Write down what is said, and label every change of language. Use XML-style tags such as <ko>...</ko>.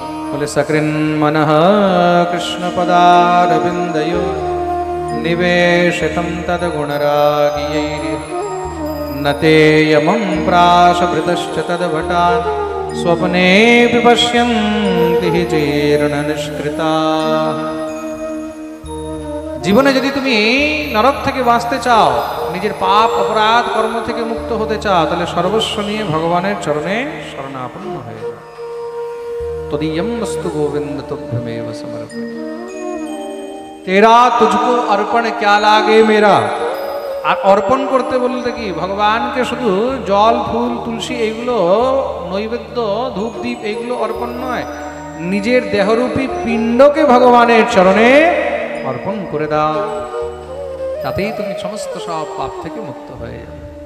<sa>বলে, সকৃন মনঃ কৃষ্ণ পদারবিন্দয়ো নিবেশিতং তদ্গুণরাগিয়ৈঃ নতে যমং প্রাশভৃতশ্চ তদ্ভটান স্বপ্নেপি পশ্যন্তি হি জীর্ণ নিষ্কৃতাঃ।</sa> <bn>জীবনে যদি তুমি নরক থেকে বাঁচতে চাও, নিজের পাপ অপরাধ কর্ম থেকে মুক্ত হতে চাও, তাহলে সর্বস্ব নিয়ে ভগবানের চরণে শরণাপন্ন হয়ে যাও।</bn> <sa>তদীয়ম বস্তু গোবিন্দ তুভ্যমেব সমর্পয়ামি।</sa> <hi>तेरा तुझको अर्पण क्या लागे मेरा,</hi> <bn>আর অর্পণ করতে বলতে কি ভগবানকে শুধু জল ফুল তুলসী এইগুলো নৈবেদ্য ধূপ দ্বীপ এইগুলো অর্পণ নয়, নিজের দেহরূপী পিণ্ডকে ভগবানের চরণে অর্পণ করে দাও, তাতেই তুমি সমস্ত সব পাপ থেকে মুক্ত হয়ে যাবে।</bn>